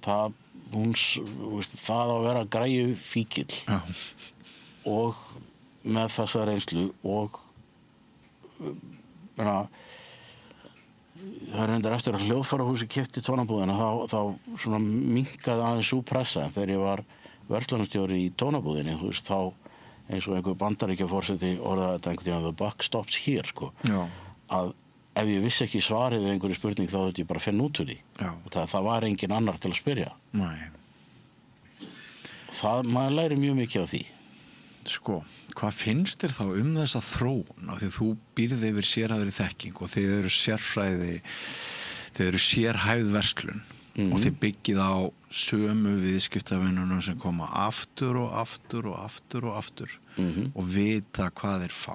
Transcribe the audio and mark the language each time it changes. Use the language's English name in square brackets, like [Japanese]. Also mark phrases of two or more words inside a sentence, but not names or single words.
[Icelandic] Það það að vera græju fíkill og með þessa reynslu og það er reyndar eftir að hljóðfærahúsi keypti tónabúðina þá svona minnkaði aðeins sú pressa þegar ég var verslunarstjóri í tónabúðinni þá eins og einhver Bandaríkjaforseti orðaði þetta einhvern veginn [English] the buck stops here [Icelandic] sko. Að ef ég vissi ekki svarið við einhverju spurning þá þurfti ég bara að finna út úr því og það var engin annar til að spyrja. Nei. Maður læri mjög mikið á því. Sko, hvað finnst þér þá þessa þróun? Af því þú býrð yfir sérhæfðri þekking og þið eru sérhæfð verslun og þið byggið á sömu viðskiptavinnunum sem koma aftur og aftur og aftur og aftur og vita hvað þeir fá.